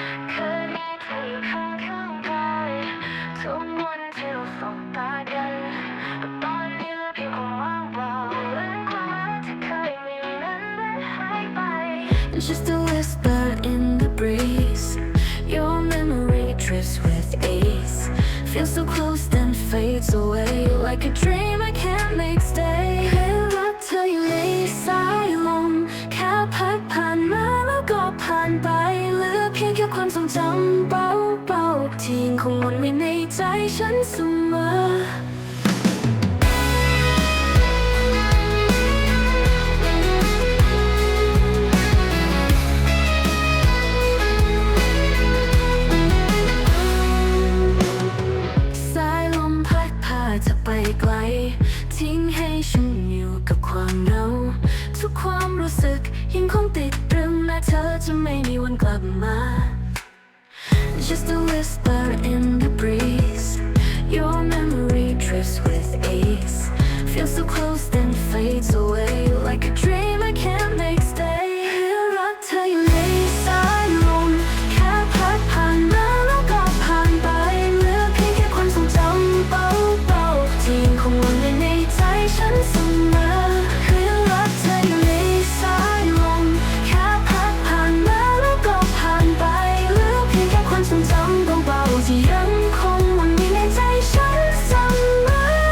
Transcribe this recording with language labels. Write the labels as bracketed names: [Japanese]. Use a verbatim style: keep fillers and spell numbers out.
[Thai] เคยมีเธออยู่ข้างข้างกายทุกวันที่เราสบตากันแต่ตอนนี้เหลือเพียงความว่างเปล่าและความรักที่เคยมีนั้นมันหายไป [English] It's just a whisper in the breeze. Your memory drifts with ease. Feels so close then fades away like a dream I can't make stay. [Thai] เคยรักเธออยู่ในสายลมแค่พัดผ่านมาแล้วก็ผ่านไปเหลือเพียงแค่ความทรงจำเบาๆที่ยังคงวนเวียนในใจฉันเสมอ สายลมพัดพาเธอไปไกล ทิ้งให้ฉันอยู่กับความเหงาทุกความรู้สึกยังคงติดตรึงและเธอจะไม่มีวันกลับมา [English] Just a whisper in the breeze. Your memory drifts with ease. Feels so close then fades away like a dream I can't make stay. [Thai] รักเธออยู่ในสายลมแค่พัดผ่านมาแล้วก็ผ่านไปเหลือเพียงแค่ความทรงจำเบาๆที่ยังคงวนเวียนในใจฉันเสมอ คือรักเธออยู่ในสายลมแค่พัดผ่านมาแล้วก็ผ่านไปเหลือเพียงแค่ความทรงจำเบาๆที่ยังคงวนเวียนในใจฉันเสมอ